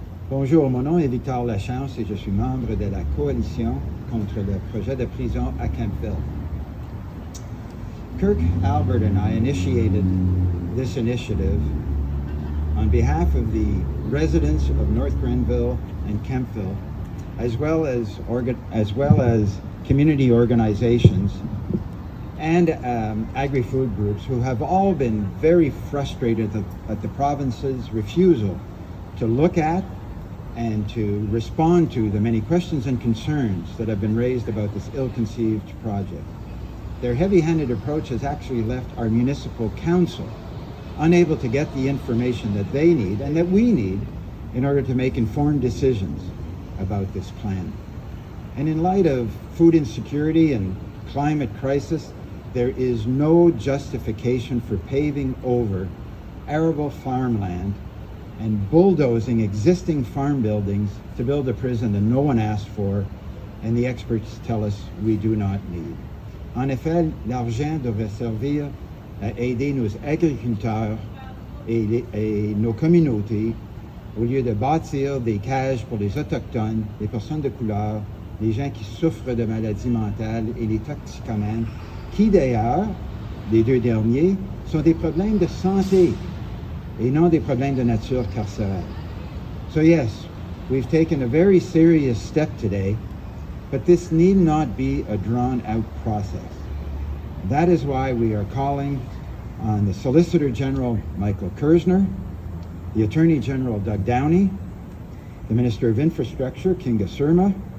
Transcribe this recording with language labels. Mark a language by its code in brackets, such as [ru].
[fr] Bonjour, mon nom est Victor Lachance et je suis membre de la coalition contre le projet de prison à Kemptville. [en] Kirk, Albert, and I initiated this initiative on behalf of the residents of North Grenville and Kemptville, as well as community organizations and agri-food groups who have all been very frustrated at the province's refusal to look at and to respond to the many questions and concerns that have been raised about this ill-conceived project. Their heavy-handed approach has actually left our municipal council unable to get the information that they need and that we need in order to make informed decisions about this plan. And in light of food insecurity and climate crisis, there is no justification for paving over arable farmland and bulldozing existing farm buildings to build a prison that no one asked for and the experts tell us we do not need. [fr] En effet, l'argent devrait servir à aider nos agriculteurs et nos communautés au lieu de bâtir des cages pour les autochtones, les personnes de couleur, les gens qui souffrent de maladies mentales et les toxicomanes, qui d'ailleurs, les deux derniers, sont des problèmes de santé et non des problèmes de nature carcérale. [en] So yes, we've taken a very serious step today, but this need not be a drawn-out process. That is why we are calling on the Solicitor General Michael Kersner, the Attorney General Doug Downey, the Minister of Infrastructure Kinga Surma,